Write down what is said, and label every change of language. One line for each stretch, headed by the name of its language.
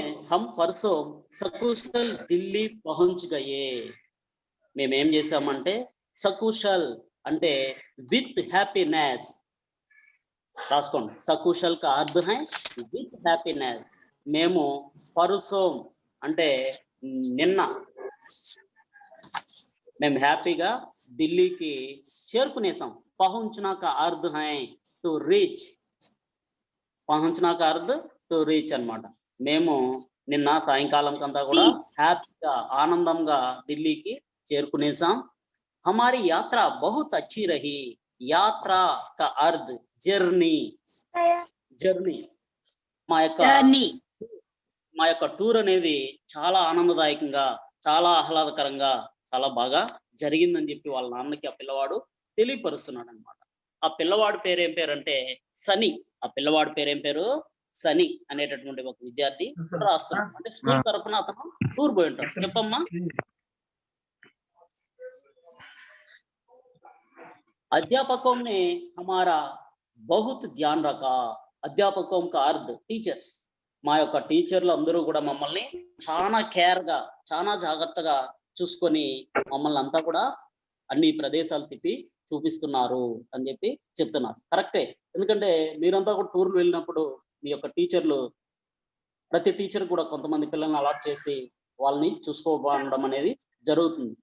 Hindi: हम परसों सकुशल दिल्ली पहुंच गए.
Telugu: మేమేం చేసామంటే సకుశల్ అంటే విత్ హ్యాపీనెస్ రాసుకోండి.
Hindi: సకుశల్ కా అర్థ హై
Telugu: విత్ హ్యాపీనెస్. మేము పరుసోం అంటే నిన్న మేము హ్యాపీగా ఢిల్లీకి చేరుకునేసాం.
Hindi: పహుంచనా కా అర్థ హై
English: to reach,
Hindi: పహంచనా का अर्थ
English: to reach
Telugu: అన్నమాట. మేము నిన్న సాయంకాలం కంతా కూడా హ్యాపీగా ఆనందంగా ఢిల్లీకి చేరుకునేసాం.
Hindi: हमारी यात्रा बहुत अच्छी रही. यात्रा का अर्थ
Telugu: జర్నీ, జర్నీ. మా యొక్క టూర్ అనేది చాలా ఆనందదాయకంగా, చాలా ఆహ్లాదకరంగా, చాలా బాగా జరిగిందని చెప్పి వాళ్ళ నాన్నకి ఆ పిల్లవాడు తెలియపరుస్తున్నాడు అనమాట. ఆ పిల్లవాడి పేరు ఏం పేరు అంటే సని. ఆ పిల్లవాడి పేరు ఏం పేరు సని అనేటటువంటి ఒక విద్యార్థి రాస్తున్నాడు. అంటే స్కూల్ తరఫున అతను టూర్ పోయి ఉంటాడు. చెప్పమ్మా.
Hindi: अध्यापकों ने हमारा बहुत ध्यान रखा. అధ్యాపకం का अर्थ
Telugu: టీచర్స్. మా యొక్క టీచర్లు అందరూ కూడా మమ్మల్ని చాలా కేర్ గా, చాలా జాగ్రత్తగా చూసుకొని మమ్మల్ని అంతా కూడా అన్ని ప్రదేశాలు తిప్పి చూపిస్తున్నారు అని చెప్పి చెప్తున్నారు. కరెక్టే. ఎందుకంటే మీరంతా కూడా టూర్లు వెళ్ళినప్పుడు మీ యొక్క టీచర్లు, ప్రతి టీచర్ కూడా కొంతమంది పిల్లల్ని అలాట్ చేసి వాళ్ళని చూసుకోవడం అనేది జరుగుతుంది.